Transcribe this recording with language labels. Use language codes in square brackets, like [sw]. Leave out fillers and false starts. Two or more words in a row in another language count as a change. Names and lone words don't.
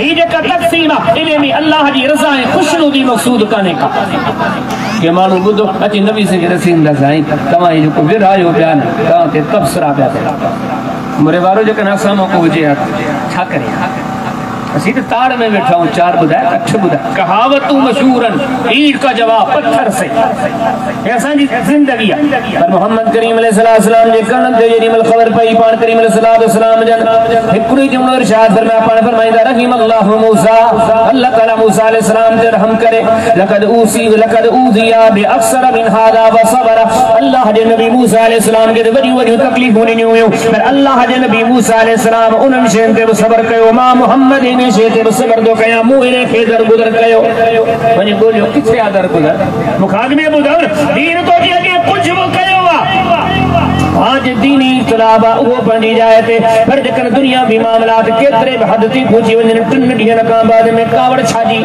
[sd] ही जेका तक़सीम आहे इन में अल्लाह जी रज़ा ऐं ख़ुशनुदी मक़सूद कान्हे का। के माण्हू ॿुधो अची नबी से रसींदा साईं तव्हां ही जेको विरहायो पिया न, तव्हां ते तबसरा पिया थिया, मुरे वारो जेकॾहिं असां मौक़ो हुजे छा करे। असीं त ताड़ में वेठा हूं, चार ॿुधाए अठ ॿुधाए कहावतूं मशहूर आहिनि, [hi] ईट का जवाब पत्थर से, [sd] हे असांजी ज़िंदगी आहे। पर मोहम्मद करीम अलैहिस्सलाम जे कन ते जेॾी महिल ख़बर पई पाण करीम अलैहिस्सलाम जन हिकिड़ो ई जुमिलो इरशाद फरमाया, पाण फरमाईंदा [ar] رحم الله موسى, [sd] अल्लाह ताला मूसा अलैहिस्सलाम ते रहम करे। [ar] لقد أوذي بأكثر من هذا وصبر, [sd] अल्लाह जे नबी मूसा अलैहिस्सलाम खे वॾियूं तकलीफ़ूं ॾिनियूं हुयूं, पर अल्लाह जे नबी मूसा अलैहिस्सलाम उन्हनि शयुनि ते बि सब्र कयो। मां मोहम्मद इन शइ ते बि सब्र थो कयां, मूं इन खे दरगुदर कयो। वञी ॻोल्हियो किथे आहे दरगुदर, मूंखां अॻु में ॿुधायो न, दीन तो जे अॻे कुझु बि कयो आहे, आज दीनी इख़्तिलाफ़ आहे उहो पंहिंजी जाइ ते, पर जेकॾहिं दुनिया बि मामलात केतिरे बि हद ते पहुची वञनि, 3 ॾींहनि खां बाद में कावड़ छाजी।